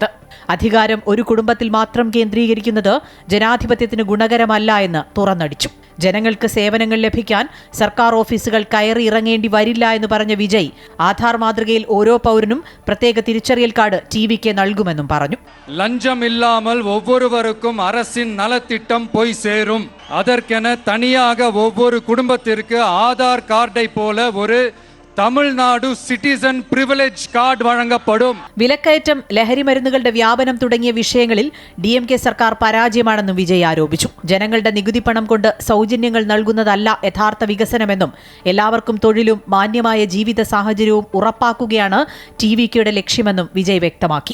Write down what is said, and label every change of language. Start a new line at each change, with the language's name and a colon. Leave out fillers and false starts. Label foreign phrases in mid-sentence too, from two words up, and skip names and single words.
Malayalam: അധികാരം ഒരു കുടുംബത്തിൽ മാത്രം കേന്ദ്രീകരിക്കുന്നത് ജനാധിപത്യത്തിന് ഗുണകരമല്ല എന്ന് തുറന്നടിച്ചു. ജനങ്ങൾക്ക് സേവനങ്ങൾ ലഭിക്കാൻ സർക്കാർ ഓഫീസുകൾ കയറി ഇറങ്ങേണ്ടി വരില്ല എന്ന് പറഞ്ഞ വിജയ് ആധാർ മാതൃകയിൽ ഓരോ പൗരനും പ്രത്യേക തിരിച്ചറിയൽ കാർഡ് TVK നൽകുമെന്നും പറഞ്ഞു.
Tamil: ലഞ്ചമില്ലാமல் ஒவ்வொருவருக்கும் அரசின் நலத்திட்டம் போய் சேரும். அதற்கென தனியாக ஒவ்வொரு குடும்பத்திற்கு ஆதார் கார்டை போல ஒரு തമിഴ്നാടു
English: citizen privilege card
Tamil: വഴങ്ങപ്പെടും.
Malayalam: വിലക്കയറ്റം, ലഹരി മരുന്നുകളുടെ വ്യാപനം തുടങ്ങിയ വിഷയങ്ങളിൽ DMK സർക്കാർ പരാജയമാണെന്നും വിജയ് ആരോപിച്ചു. ജനങ്ങളുടെ നികുതി പണം കൊണ്ട് സൗജന്യങ്ങൾ നൽകുന്നതല്ല യഥാർത്ഥ വികസനമെന്നും എല്ലാവർക്കും തൊഴിലും മാന്യമായ ജീവിത സാഹചര്യവും ഉറപ്പാക്കുകയാണ് TVKയുടെ ലക്ഷ്യമെന്നും വിജയ് വ്യക്തമാക്കി.